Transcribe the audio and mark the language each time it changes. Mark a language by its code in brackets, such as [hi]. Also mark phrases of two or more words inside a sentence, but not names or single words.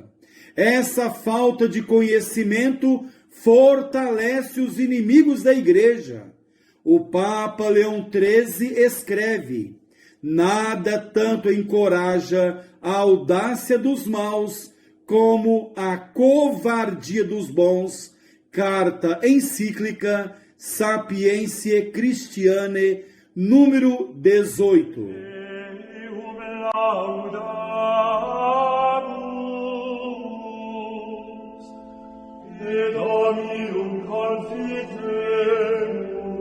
[pt] Essa falta de conhecimento fortalece os inimigos da Igreja. O Papa Leão XIII escreve: nada tanto encoraja a audácia dos maus como a covardia dos bons. Carta encíclica Sapientiae Christianae, número 18. [la] Deum laudamus, et Dominum confitemur,